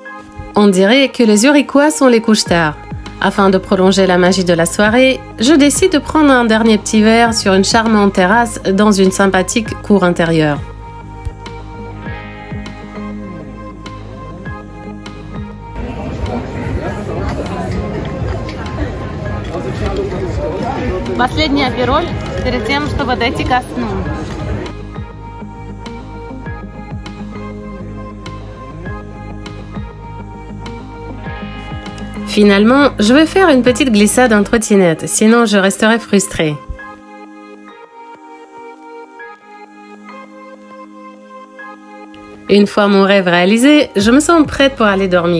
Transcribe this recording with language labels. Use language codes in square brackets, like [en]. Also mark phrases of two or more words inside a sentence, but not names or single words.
[fr] On dirait que les Zurichois sont les couches-tard. Afin de prolonger la magie de la soirée, je décide de prendre un dernier petit verre sur une charmante terrasse dans une sympathique cour intérieure. [ru] Последний апероль перед тем, чтобы дойти ко сну. [fr] Finalement, je vais faire une petite glissade en trottinette, sinon je resterai frustrée. Une fois mon rêve réalisé, je me sens prête pour aller dormir.